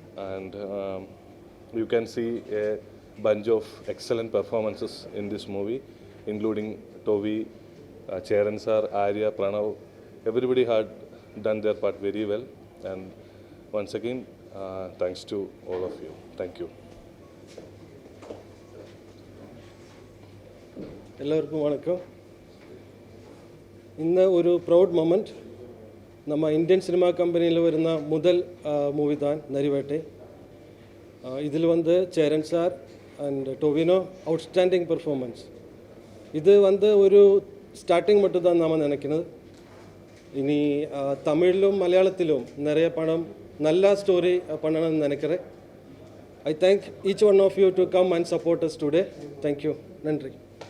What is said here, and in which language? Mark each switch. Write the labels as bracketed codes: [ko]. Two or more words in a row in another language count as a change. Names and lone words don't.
[en] And you can see a bunch of excellent performances in this movie, including Tovi, Charan sir, Arya, Pranav. Everybody had done their part very well. And once again, thanks to all of you. Thank you. [ta] எல்லாருக்கும் வணக்கம். [ml] ഇന്ന് ഒരു [en] proud moment. [ml] நம்ம ഇന്ത്യൻ സിനിമാ കമ്പനിയിൽ വരുന്ന മുതൽ മൂവി താൻ നരിവേട്ടെ. [ta] ഇതിൽ வந்து ചേരൻ സാർ அண்ட் டொவினோ [en] outstanding performance. [ta] இது வந்து ஒரு ஸ்டார்டிங் மட்டும் தான் நாம் நினைக்கிறது. இனி தமிழிலும் மலையாளத்திலும் நிறைய படம் நல்ல ஸ்டோரி பண்ணணும்னு நினைக்கிறேன். [en] I thank each one of you to come and support us today. [ta] தேங்க்யூ. நன்றி.